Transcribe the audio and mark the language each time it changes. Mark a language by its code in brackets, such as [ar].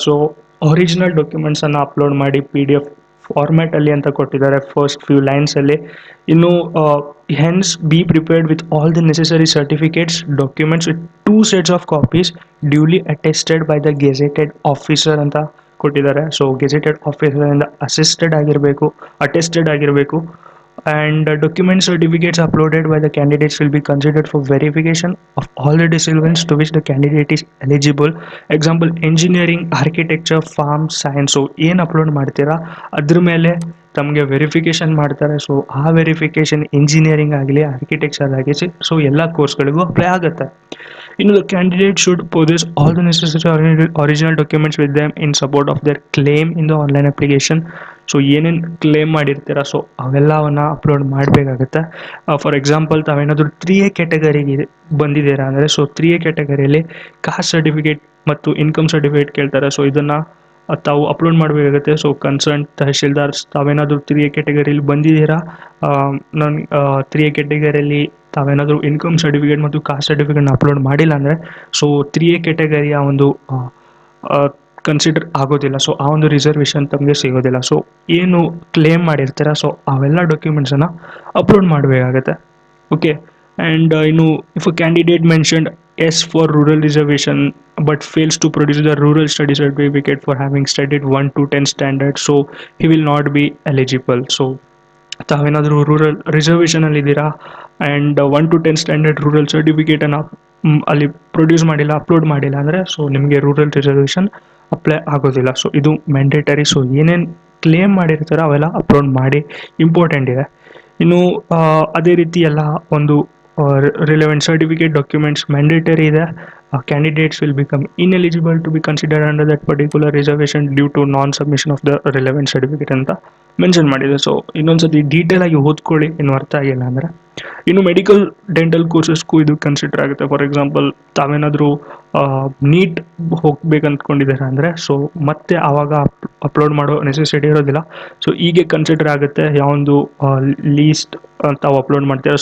[kn] So original ಡಾಕ್ಯುಮೆಂಟ್ಸನ್ನು upload ಮಾಡಿ PDF ಫಾರ್ಮ್ಯಾಟಲ್ಲಿ ಅಂತ ಕೊಟ್ಟಿದ್ದಾರೆ ಫಸ್ಟ್ ಫ್ಯೂ ಲೈನ್ಸಲ್ಲಿ. [en] ಇನ್ನು hence be prepared with all the necessary certificates documents with 2 sets of copies duly attested by the gazetted officer ಅಂತ ಕೊಟ್ಟಿದ್ದಾರೆ. [kn] So gazetted ಆಫೀಸರಿಂದ attested ಆಗಿರಬೇಕು. [en] And document certificates uploaded by the candidates will be considered for verification of all the disciplines to which the candidate is eligible. Example, engineering, architecture, farm science. [kn] So ಏನು upload ಮಾಡ್ತೀರಾ ಅದ್ರ ಮೇಲೆ ತಮಗೆ verification ಮಾಡ್ತಾರೆ. So ಆ verification engineering ಆಗಲಿ, architecture ಆಗಲಿ, so ಎಲ್ಲ ಕೋರ್ಸ್ಗಳಿಗೂ ಅಪ್ಲೈ ಆಗುತ್ತೆ. [en] ಇನ್ನು the candidate should possess all the necessary original documents with them in support of their claim in the online application. [kn] So ಏನೇನು ಕ್ಲೇಮ್ ಮಾಡಿರ್ತೀರ ಸೊ ಅವೆಲ್ಲವನ್ನು ಅಪ್ಲೋಡ್ ಮಾಡಬೇಕಾಗುತ್ತೆ. ಫಾರ್ ಎಕ್ಸಾಂಪಲ್, ತಾವೇನಾದರೂ 3A ಕ್ಯಾಟಗರಿಗೆ ಬಂದಿದ್ದೀರಾ ಅಂದರೆ, ಸೊ 3A ಕ್ಯಾಟಗರಿಯಲ್ಲಿ ಕಾಸ್ಟ್ ಸರ್ಟಿಫಿಕೇಟ್ ಮತ್ತು income certificate ಕೇಳ್ತಾರೆ. So ಇದನ್ನು ತಾವು upload ಮಾಡಬೇಕಾಗುತ್ತೆ. ಸೊ ಕನ್ಸರ್ನ್ ತಹಶೀಲ್ದಾರ್ಸ್, ತಾವೇನಾದರೂ 3A ಕ್ಯಾಟಗರಿಯಲ್ಲಿ ಬಂದಿದ್ದೀರಾ, ನಾನು 3A ಕ್ಯಾಟಗರಿಯಲ್ಲಿ ತಾವೇನಾದರೂ ಇನ್ಕಮ್ ಸರ್ಟಿಫಿಕೇಟ್ ಮತ್ತು ಕಾಸ್ಟ್ ಸರ್ಟಿಫಿಕೇಟ್ನ ಅಪ್ಲೋಡ್ ಮಾಡಿಲ್ಲ ಅಂದರೆ, ಸೊ 3A ಕ್ಯಾಟಗರಿಯ ಒಂದು ಕನ್ಸಿಡರ್ ಆಗೋದಿಲ್ಲ. ಸೊ ಆ ಒಂದು ರಿಸರ್ವೇಷನ್ ತಮಗೆ ಸಿಗೋದಿಲ್ಲ. ಸೊ ಏನು ಕ್ಲೇಮ್ ಮಾಡಿರ್ತೀರ ಸೊ ಅವೆಲ್ಲ ಡಾಕ್ಯುಮೆಂಟ್ಸನ್ನು ಅಪ್ಲೋಡ್ ಮಾಡಬೇಕಾಗತ್ತೆ. ಓಕೆ. ಆ್ಯಂಡ್ ಇನ್ನು if a candidate mentioned [en] S for rural reservation, but fails to produce the rural study certificate for having studied 1 to 10 standard, so he will not be eligible. [kn] So ತಾವೇನಾದರೂ rural ರಿಸರ್ವೇಷನಲ್ಲಿ ಇದ್ದೀರಾ and 1 to 10 standard rural ಸರ್ಟಿಫಿಕೇಟನ್ನು ಅಲ್ಲಿ produce ಮಾಡಿಲ್ಲ, upload ಮಾಡಿಲ್ಲ ಅಂದರೆ so ನಿಮಗೆ rural reservation apply ಆಗೋದಿಲ್ಲ. So ಇದು mandatory. So ಏನೇನು ಕ್ಲೇಮ್ ಮಾಡಿರ್ತಾರೋ ಅವೆಲ್ಲ ಅಪ್ಲೋಡ್ ಮಾಡಿ, ಇಂಪಾರ್ಟೆಂಟ್ ಇದೆ. ಇನ್ನು ಅದೇ ರೀತಿ ಎಲ್ಲ ಒಂದು ರಿಲೆವೆಂಟ್ ಸರ್ಟಿಫಿಕೇಟ್ ಡಾಕ್ಯುಮೆಂಟ್ಸ್ ಮ್ಯಾಂಡೇಟರಿ ಇದೆ. [en] Candidates will become ineligible to be considered under that particular reservation due to non-submission of the relevant certificate ಅಂತ mention ಮಾಡಿದೆ. [kn] ಸೊ ಇನ್ನೊಂದ್ಸತಿ ಡೀಟೇಲ್ ಆಗಿ ಓದ್ಕೊಳ್ಳಿ, ಇನ್ನು ಅರ್ಥ ಆಗಿಲ್ಲ ಅಂದರೆ. ಇನ್ನು ಮೆಡಿಕಲ್ ಡೆಂಟಲ್ ಕೋರ್ಸಸ್ಗೂ ಇದು ಕನ್ಸಿಡರ್ ಆಗುತ್ತೆ. ಫಾರ್ ಎಕ್ಸಾಂಪಲ್ ತಾವೇನಾದರೂ ನೀಟ್ ಹೋಗ್ಬೇಕಂತ್ಕೊಂಡಿದ್ದಾರೆ ಅಂದರೆ ಸೊ ಮತ್ತೆ ಆವಾಗ ಅಪ್ಲೋಡ್ ಮಾಡೋ ನೆಸೆಸಿಟಿ ಇರೋದಿಲ್ಲ. ಸೊ ಹೀಗೆ ಕನ್ಸಿಡರ್ ಆಗುತ್ತೆ ಯಾವೊಂದು ಲೀಸ್ಟ್ ತಾವು ಅಪ್ಲೋಡ್ ಮಾಡ್ತೀರಾ.